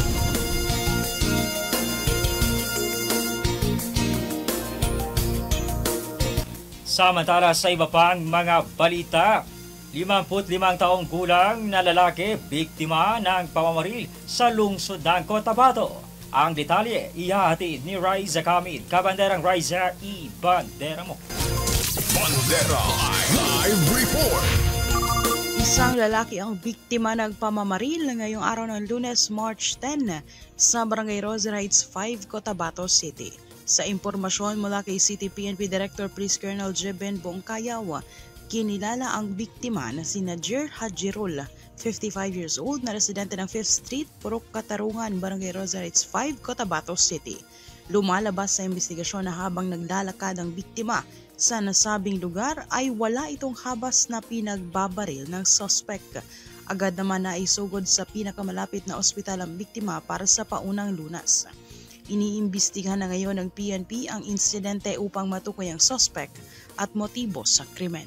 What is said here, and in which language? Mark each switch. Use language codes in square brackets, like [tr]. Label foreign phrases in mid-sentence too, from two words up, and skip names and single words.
[tl] Samantala sa iba pang mga balita, 55 taong gulang na lalaki biktima ng pamamaril sa lungsod ng Cotabato. Ang detalye ihahatid ni Riza Kamid, Kabanderang Riza, Ibandera mo. Bandera Live Report. Isang lalaki ang biktima ng pamamaril ngayong araw ng Lunes, March 10 sa Barangay Rosa Heights 5, Cotabato City. Sa impormasyon mula kay City PNP Director Police Colonel Jeben Bongkayaw, kinilala ang biktima na si Najer Hajirul, 55 [en] years old, [tl] na residente ng 5th Street, Purok Katarungan, Barangay Rosa Heights 5, Cotabato City. Lumalabas sa investigasyon na habang naglalakad ang biktima sa nasabing lugar ay wala itong habas na pinagbabaril ng suspect. Agad naman na isugod sa pinakamalapit na ospital ang biktima para sa paunang lunas. Iniimbestigahan na ngayon ng PNP ang insidente upang matukoy ang suspect at motibo sa krimen.